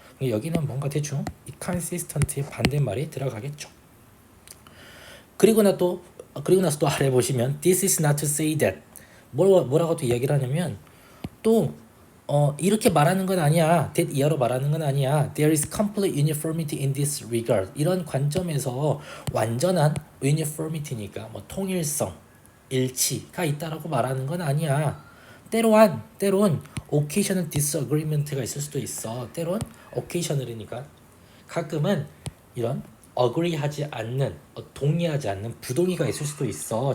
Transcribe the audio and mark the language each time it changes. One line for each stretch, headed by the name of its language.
Korean: 여기는 뭔가 대충 이 consistent의 반대말이 들어가겠죠. 그리고 나서 또 아래 보시면
English: this is not to say that
Korean: 뭐라고 또 이야기를 하냐면 또 이렇게 말하는 건 아니야. that 이하로 말하는 건 아니야.
English: There is complete uniformity in this regard.
Korean: 이런 관점에서 완전한 uniformity니까 뭐 통일성, 일치가 있다라고 말하는 건 아니야. 때론
English: occasional disagreement
Korean: 가 있을 수도 있어. 때론 occasional이니까 가끔은 이런 agree하지 않는, 동의하지 않는 부동의가 있을 수도 있어.